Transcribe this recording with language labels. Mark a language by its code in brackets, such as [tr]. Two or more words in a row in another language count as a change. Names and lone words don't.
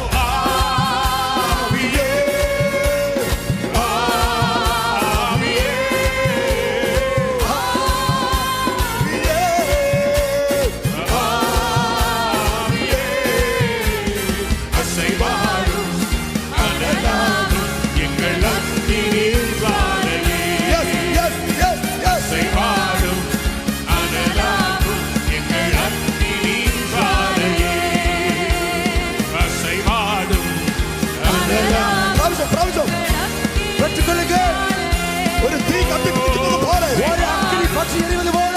[ta] ஆவியே ஆவியே ஆவியே அசைவாடும் அனலாடும் எங்கள் அக்கினி ஜுவாலையே [en] Yes, yes, yes, yes. [ta] அசைவாடும் அனலாடும் எங்கள் அக்கினி ஜுவாலையே அசைவாடும் அனலாடும் [ml] പ്രാവശ്യം, പ്രാവശ്യം. [ta] பெற்றுக்கொள்ளுங்க. [ml] ഒരു തീ കത്തിപ്പിടിക്കുന്നത് പോലെ [ta] ஒரு அக்கினி பற்றி எரிவது